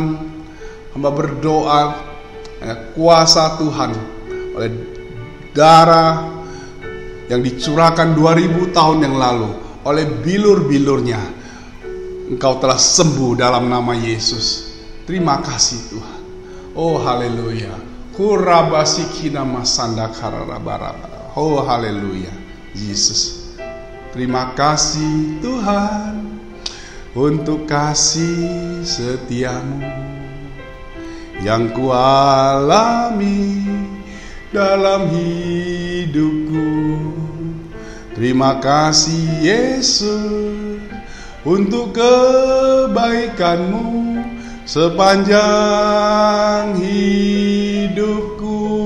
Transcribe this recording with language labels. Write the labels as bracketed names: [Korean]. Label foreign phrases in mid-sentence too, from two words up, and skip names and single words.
[Indonesian] Hamba berdoa kuasa Tuhan oleh darah yang dicurahkan 2000 tahun yang lalu, oleh bilur-bilurnya Engkau telah sembuh dalam nama Yesus. Terima kasih Tuhan. Oh haleluya. Kurabasikina masanda kararabarabara. Oh haleluya Yesus. Terima kasih Tuhan untuk kasih setiamu yang kualami dalam hidupku. Terima kasih Yesus untuk kebaikan-Mu sepanjang hidupku.